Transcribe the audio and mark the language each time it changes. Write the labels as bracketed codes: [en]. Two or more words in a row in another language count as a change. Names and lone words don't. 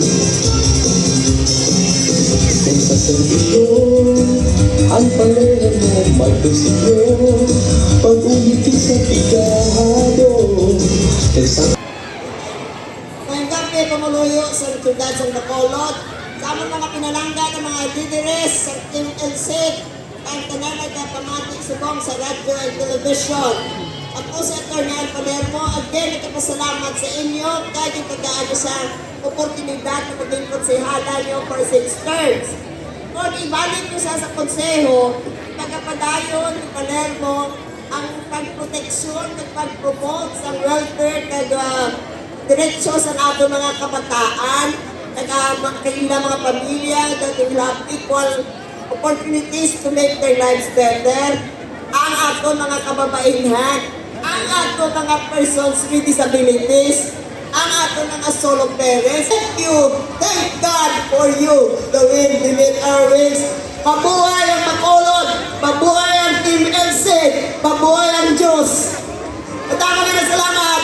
[tl] Kung sa serbisyo, ang Palermo may prinsipyo, pag-ulit sa pigado. [hil] Ngayong gabi, pamuluyo sa syudad sa Bacolod, sa among mga pinalangga ng mga leaders sa Team LC, ang tanan nagpamati subong sa radyo at television. Ako si Atty. [tl] Palermo, again, nagpasalamat sa inyo kahit yung pagkaano sa oportunidad na maging konsehala nyo [en] for 6 terms. [hil] Kung ibalik nyo sa konseho, pagkapadayon ni Palermo ang pagproteksyon at pag-promote sa welfare kag diretsyo sa ato mga kabataan, kailang mga pamilya [en] that will have equal opportunities to make their lives better. [hil] Ang ato mga kababainhan, ang ato mga [en] persons with disabilities, [hil] ang ato mga [en] solo parents. Thank you, thank God for you, the wind beneath our wings. [tl] Mabuhay ang Bacolod, mabuhay ang Team LC, mabuhay ang Diyos. Maraming na salamat.